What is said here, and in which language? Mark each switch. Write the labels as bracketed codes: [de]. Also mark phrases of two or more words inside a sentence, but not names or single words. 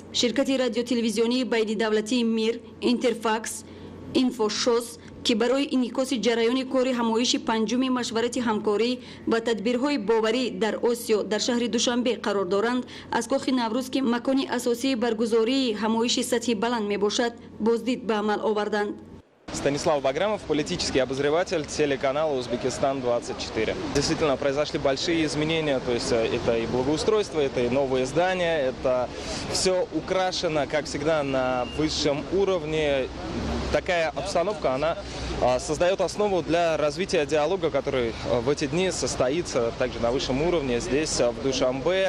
[fa] شرکت رادیو تلویزیونی بین دولتی میر، اینترفاکس، اینفوشوس که برای انعکاس جریان کار همایش پنجم مشورت همکاری و تدبیرهای باوری در آسیا در شهر دوشنبه قرار دارند، از کاخ نوروز که مکان اساسی برگزاری همایش سطحی بلند می باشد بازدید به عمل آوردند. [ru] Станислав Баграмов, политический обозреватель телеканала «Узбекистан-24». Действительно, произошли большие изменения, то есть это и благоустройство, это и новые здания, это все украшено, как всегда, на высшем уровне. Такая обстановка, она создает основу для развития диалога, который в эти дни состоится также на высшем уровне здесь, в Душанбе.